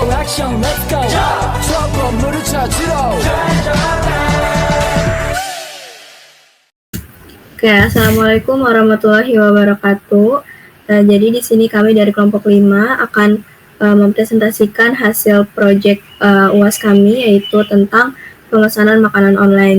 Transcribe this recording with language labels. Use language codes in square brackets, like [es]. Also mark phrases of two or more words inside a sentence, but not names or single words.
[ko] 액션 [en] let's go [ko] 저 건물을 찾으러 [ar] Oke, السلام عليكم ورحمة الله وبركاته. [id] Jadi di sini kami dari kelompok 5 akan mempresentasikan hasil proyek UAS kami, yaitu tentang pemesanan makanan online.